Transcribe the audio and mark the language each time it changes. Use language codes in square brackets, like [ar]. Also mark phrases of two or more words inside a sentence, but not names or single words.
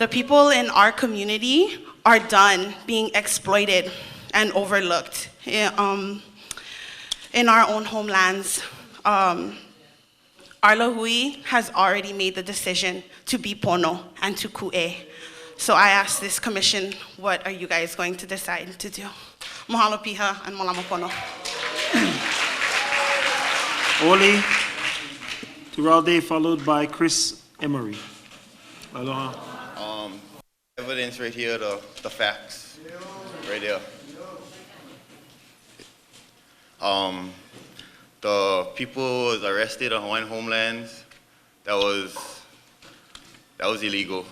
[en] The people in our community are done being exploited and overlooked in our own homelands. Arla Hui has already made the decision to be Pono and to Ku'e. So I ask this commission, what are you guys going to decide to do? [haw] Mahalo piha and malama pono. [en] Oli Turalde, followed by Chris Emery. Aloha. Evidence right here, the facts, right there. The people was arrested on Hawaiian homelands. That was illegal.